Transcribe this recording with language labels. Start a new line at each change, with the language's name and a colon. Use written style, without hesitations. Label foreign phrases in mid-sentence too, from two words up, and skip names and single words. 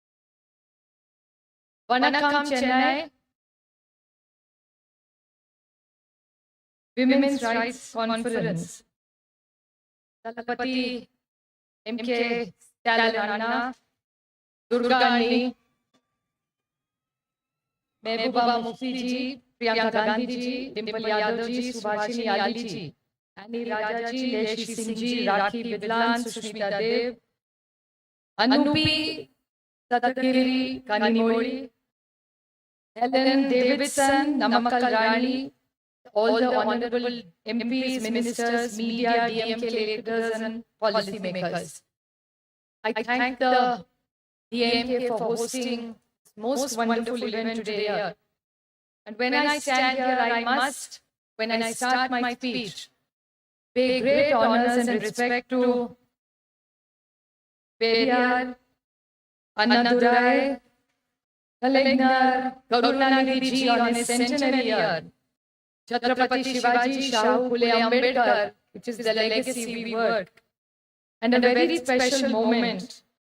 Tamil: வணக்கம் சென்னை.
English: Women's Rights Conference. Talapati MK Stalin, Durgani, Mehbooba Mufti ji, Priyanka Gandhi ji, Dimple Yadav ji, Subhashini Ali ji, Annie Raja ji, Leshi Singh ji, Rakhi Bidlan, Sushmita Dev, Anupi Satakiri Kanimori, Helen Davidson, Namakkal Rani, all the honorable MPs, ministers, media, DMK leaders and policy makers. I thank the DMK for hosting this most wonderful event today here. And when I stand here, I must, when I start my speech, pay great honors and respect to Periyar, Annadurai, Kalainar, Karunanidhi ji on his centenary year, Chhatrapati Shivaji Shahu Phule Ambedkar, which is the legacy we work, and a very special moment.